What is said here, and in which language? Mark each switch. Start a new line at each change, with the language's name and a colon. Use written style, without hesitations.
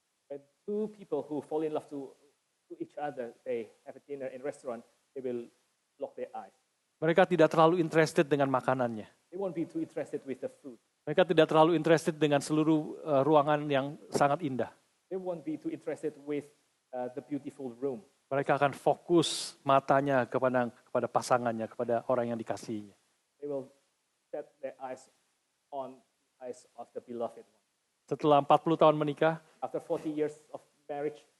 English: When two people who fall in love to each other, they have a dinner in restaurant, they will lock their eyes.
Indonesian: Mereka tidak terlalu interested dengan makanannya.
English: They won't be too interested with the food.
Indonesian: Mereka tidak terlalu interested dengan seluruh ruangan yang sangat indah.
English: They won't be too interested with the beautiful room.
Indonesian: Mereka akan fokus matanya kepada pasangannya, kepada orang yang dikasihinya.
English: They will set their eyes on the eyes of the beloved one.
Indonesian: Setelah 40 tahun menikah,
English: After 40 years of marriage,